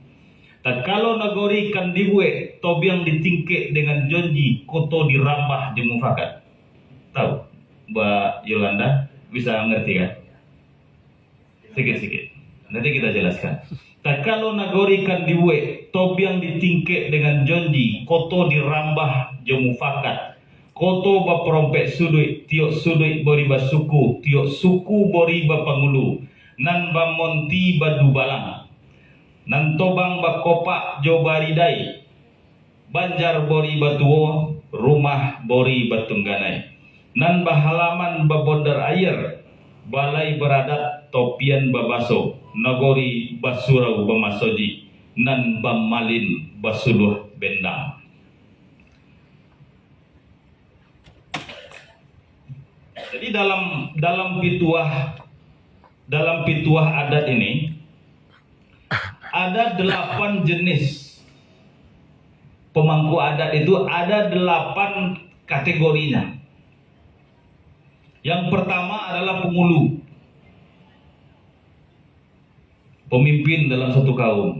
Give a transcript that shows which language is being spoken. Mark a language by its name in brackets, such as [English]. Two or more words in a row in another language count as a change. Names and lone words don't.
[Minangkabau] Dan kalau nagori kan dibuat, tobiang ditingkek dengan jonji, koto dirambah jemufakat. [Indonesian] Tahu, Mbak Yolanda bisa ngerti kan? Sedikit-sedikit. Nanti kita jelaskan. [Minangkabau] Dan kalau nagori kan dibuat, tobiang ditingkek dengan jonji, koto dirambah jemufakat. Koto baperompek sudut, tiok sudut boriba suku, tiok suku boriba pangulu, nan bamonti badu balang. Nantobang bakopak jo baridai, Banjar bori batuo, rumah bori batungganai. Nan bahalaman babondar air, balai beradat topian babaso, nagori basurau bamasoji, nan bamalin basuluh bendang. [Indonesian] Jadi dalam pituah adat ini ada 8 jenis pemangku adat, itu ada 8 kategorinya. Yang pertama adalah pengulu, pemimpin dalam satu kaum.